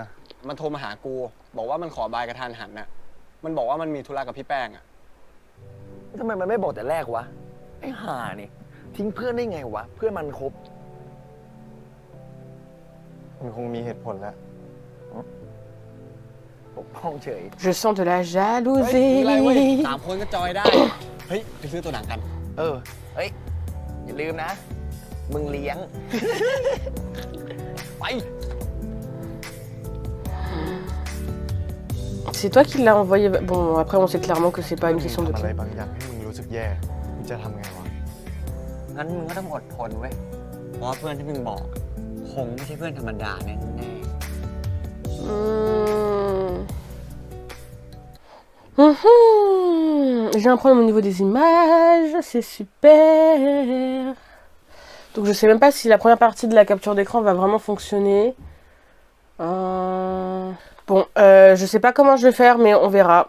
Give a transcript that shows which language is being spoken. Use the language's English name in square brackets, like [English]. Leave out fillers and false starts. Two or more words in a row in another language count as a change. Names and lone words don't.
[Thai] มันโทรมาหากู บอกว่ามันขอบายกระทันหันน่ะ มันบอกว่ามันมีธุระกับพี่แป้งอ่ะ ทำไมมันไม่บอกแต่แรกวะ ไอ้ห่านี่ทิ้งเพื่อนได้ไงวะ เพื่อนมันคบ มันคงมีเหตุผลแล้ว ปกป้องเฉย [French] Je sens de la [Thai] เฮ้ยไม่เป็นไรเว้ย [French] jalousie. [Thai] 3 คนก็จอยได้ เฮ้ย ไปซื้อตัวหนังกัน เฮ้ย อย่าลืมนะ มึงเลี้ยง ไป [French] C'est toi qui l'as envoyé. Bon, après, on sait clairement que c'est pas une question de [Thai] ทำอะไร [French] qui. [Thai] บางอย่างให้มึงรู้สึกแย่ มึงจะทำไงวะ งั้นมึงก็ต้องอดทนเว้ย เพราะว่าเพื่อนที่มึงบอก คงไม่ใช่เพื่อนธรรมดาแน่ [French] J'ai un problème au niveau des images, c'est super. Donc je sais même pas si la première partie de la capture d'écran va vraiment fonctionner. Bon, je sais pas comment je vais faire, mais on verra.